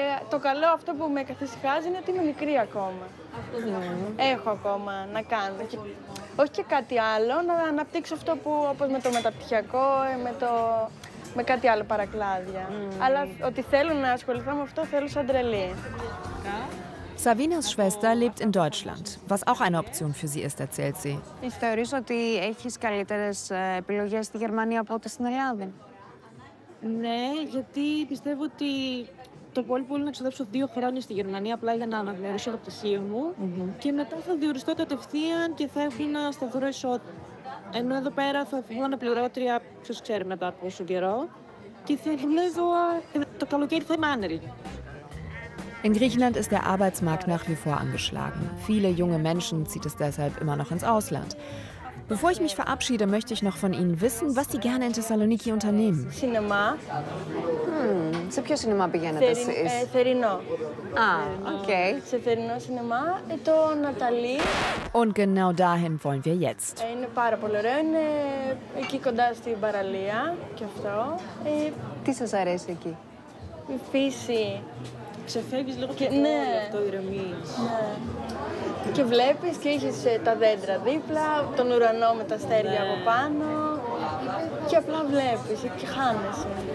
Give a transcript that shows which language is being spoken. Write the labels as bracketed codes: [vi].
[el] Το καλό αυτό που με καθησυχάζει είναι ότι είμαι μικρή ακόμα. Έχω ακόμα να κάνω. Όχι και κάτι άλλο, να αναπτύξω αυτό που, όπως με το μεταπτυχιακό, με κάτι άλλο παρακλάδια. Αλλά ότι θέλω να ασχοληθώ με αυτό, θέλω σαν τρελή. [de] Savinas Schwester lebt in Deutschland, was auch eine Option für sie ist, erzählt sie. [el] Θεωρείς ότι έχεις καλύτερες επιλογές στη Γερμανία από ό,τι στην Ελλάδα? Ναι, γιατί πιστεύω ότι το πολύ πολύ να ξοδέψω 2 χρόνια στη Γερμανία απλά για να αναγνωρίσω το πτυχίο μου και μετά θα διοριστώ κατευθείαν και θα έχω ένα σταθερό εισόδημα. Ενώ εδώ πέρα θα βγω αναπληρώτρια, ποιος ξέρει μετά από πόσο καιρό, και θα δουλεύω το καλοκαίρι θα είμαι άνεργη. [de] In Griechenland ist der Arbeitsmarkt nach wie vor angeschlagen. Viele junge Menschen zieht es deshalb immer noch ins Ausland. Bevor ich mich verabschiede, möchte ich noch von Ihnen wissen, was Sie gerne in Thessaloniki unternehmen. [el] Σινεμά. Σε ποιο σινεμά πηγαίνετε εσείς? Θερινό. οκ. Σε θερινό σινεμά, το Ναταλή. [de] Und genau dahin wollen wir jetzt. [el] Είναι πάρα πολύ ωραίο, είναι εκεί κοντά στην παραλία και αυτό. Τι σας αρέσει εκεί? Η φύση. Ξεφεύγεις λίγο Και, και ναι. αυτό ηρεμείς. Ναι. Και βλέπεις και έχεις τα δέντρα δίπλα, τον ουρανό με τα αστέρια από πάνω και απλά βλέπεις και χάνεσαι.